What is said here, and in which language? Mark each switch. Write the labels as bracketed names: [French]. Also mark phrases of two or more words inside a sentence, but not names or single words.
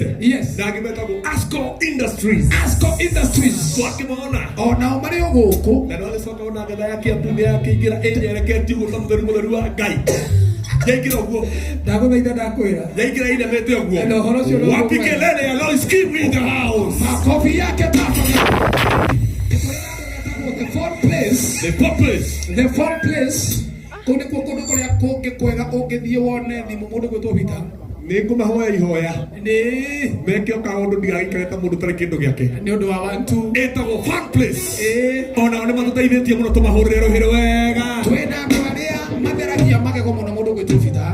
[English] Yes. [Kikuyu] na angĩ metagwo Asco Industries. Twakĩmona onao marĩ o gũkũ. na no agĩcoka ona ngetha ya Kĩambu nĩ yakĩingĩra ĩnyereketie ũguo ta mũtheru wa Ngai. yaingĩra ũguo. Ndagũthaitha ndakwĩra. yaingĩra inamĩte ũguo. Na ũhoro ũcio nĩ [Swahili] wapi kelele ya Lois Kim [English] in the house. [Swahili] Makofi yake tafadhali. [English] The fourth place. [Kikuyu] Kũndũ kũrĩa kũngĩ kwega ũngĩthiĩ wone thimũ mũndũ gwĩtwo Peter. nĩ ngũmahoya ihoya meke o kaũndũ ndigagĩikare ta mũndũ tarĩ kĩndũ gĩake. nĩ ũndũ wa 1 2 ĩtagwo Fun Place. onao nĩ matũteithĩtie mũno tũmahũrĩre rũhĩ rwega. twĩna andũ arĩa matheragia magego mũno mũndũ gwĩtwo Peter.